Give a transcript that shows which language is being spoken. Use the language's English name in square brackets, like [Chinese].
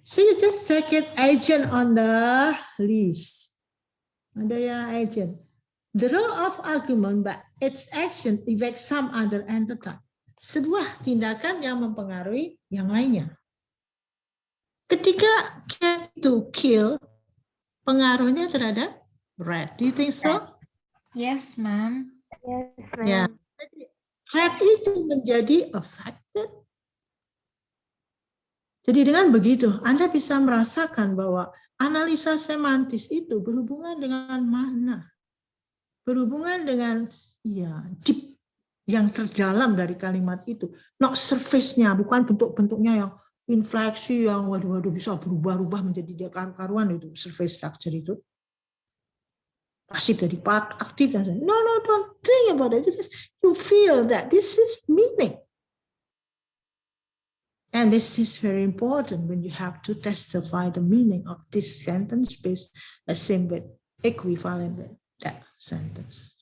[English] So you just second agent on the list. [Indonesian] Ada yang agent. [English] The role of argument but its action affects some other entity. [Indonesian] Sebuah tindakan yang mempengaruhi yang lainnya. [English] Ketika cat itu kill, [Indonesian] pengaruhnya terhadap [English] rat. Do you think so? Yes, ma'am. Yes, [Indonesian] Ya. [English] ma'am. [Indonesian] Rat itu menjadi affected. Jadi dengan begitu, Anda bisa merasakan bahwa analisa semantis itu berhubungan dengan makna. Berhubungan dengan deep yang terdalam dari kalimat itu. Not surface-nya, bukan bentuk-bentuknya yang infleksi yang waduh bisa berubah-ubah menjadi dia karuan itu surface structure itu. Pasif dari [English] part aktif dan no, don't think about it. You feel that this is meaning. And this is very important when you have to testify the meaning of this sentence based the same with equivalent with that sentence.